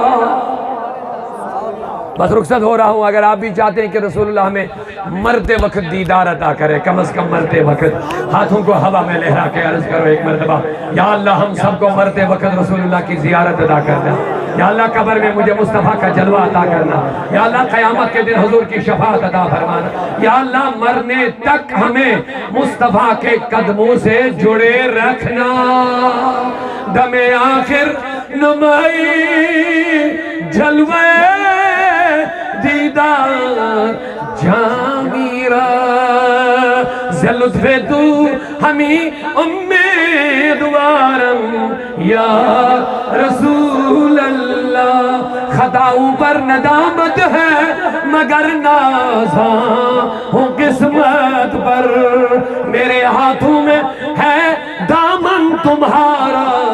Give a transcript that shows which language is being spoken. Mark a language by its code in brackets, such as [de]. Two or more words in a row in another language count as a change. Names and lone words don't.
[ur] بس رخصت ہو رہا ہوں، اگر آپ بھی چاہتے ہیں کہ رسول اللہ ہمیں مرتے وقت دیدار عطا کرے، کم از کم مرتے وقت ہاتھوں کو ہوا میں لہرا کے عرض کرو ایک مرتبہ، یا اللہ ہم سب کو مرتے وقت رسول اللہ کی زیارت عطا کرنا، یا اللہ قبر میں مجھے مصطفیٰ کا جلوہ عطا کرنا، یا اللہ قیامت کے دن حضور کی شفاعت عطا فرمانا، یا اللہ مرنے تک ہمیں مصطفیٰ کے قدموں سے جڑے رکھنا۔ [fa] دم آخر نمائی جلوے دیدار جامی را، ز لطف تو ہمیں امیدوارم یا رسول اللہ۔ [ur] خطاؤں پر ندامت ہے مگر نازاں ہوں قسمت پر، میرے ہاتھوں میں ہے دامن تمہارا۔